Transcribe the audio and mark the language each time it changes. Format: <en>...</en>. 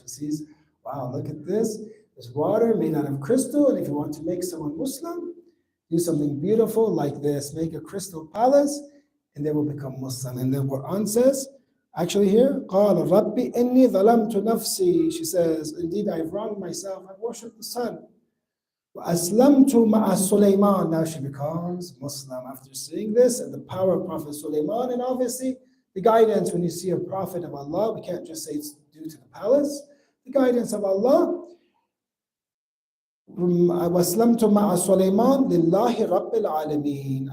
<en>She sees, wow, look at this. There's water made out of crystal. And if you want to make someone Muslim, do something beautiful like this. Make a crystal palace, and they will become Muslim. And then Quran says, actually here,</en> <ar>قَالَ رَبِّ إِنِّي ظَلَمْتُ نَفْسِي.</ar> <en>She says, indeed, I've wronged myself. I've worshipped the sun.</en> <ar>وَأَسْلَمْتُ مَعَ Sulayman.</ar> <en>Now she becomes Muslim after seeing this and the power of Prophet Sulayman. And obviously, the guidance when you see a prophet of Allah, we can't just say it's due to the palace. The guidance of Allah.</en> <ar>وَأَسْلَمْتُ مَعَ سُلَيْمَانَ لِلَّهِ رَبِّ الْعَالَمِينَ.</ar>